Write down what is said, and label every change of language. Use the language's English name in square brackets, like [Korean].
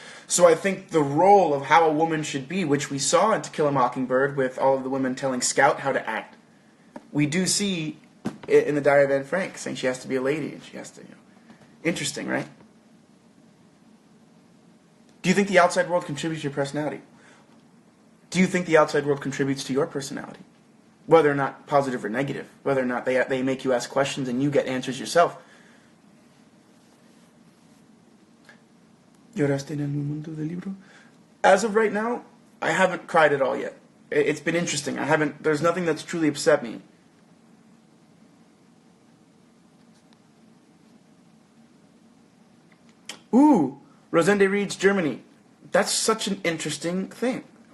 [English] So I think the role of how a woman should be, which we saw in To Kill a Mockingbird with all of the women telling Scout how to act, we do see it in the Diary of Anne Frank, saying she has to be a lady and she has to, Interesting, right? Do you think the outside world contributes to your personality? Do you think the outside world contributes to your personality? Whether or not positive or negative. Whether or not they make you ask questions and you get answers yourself. [Spanish] ¿Lloraste en el mundo del libro? [English] As of right now, I haven't cried at all yet. It's been interesting. There's nothing that's truly upset me. Ooh, Rosende reads Germany. That's such an interesting thing.